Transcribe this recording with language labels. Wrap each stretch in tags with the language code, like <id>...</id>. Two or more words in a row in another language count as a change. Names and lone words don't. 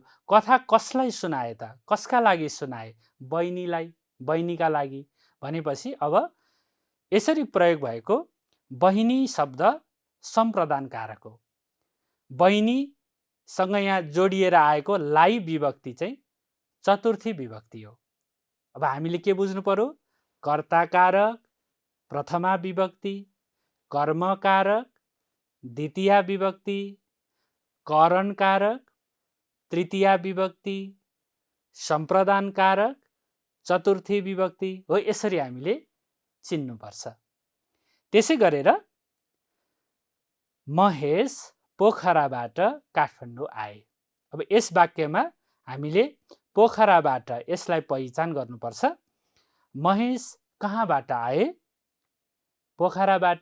<ne>कथा कसलाई सुनाए त? कसका लागि सुनाए? बहिनीलाई, बहिनीका लागि भनेपछि अब यसरी प्रयोग भएको बहिनी शब्द सम्प्रदान कारक हो। बहिनीसँग यहाँ जोडिएर आएको लाई विभक्ति चाहिँ चतुर्थी विभक्ति हो। अब हामीले के बुझ्नु पर्यो? कर्ता कारक, प्रथमा विभक्ति, कर्म कारक, द्वितीया विभक्ति, करण कारक, तृतीया विभक्ति, सम्प्रदान कारक, चतुर्थी विभक्ति हो। यसरी हामीले चिन्नुपर्छ। त्यसै गरेर महेश पोखराबाट काठमाडौँ आए। अब यस वाक्यमा हामीले पोखराबाट यसलाई पहिचान गर्नुपर्छ। महेश कहाँबाट आए? पोखराबाट।</ne>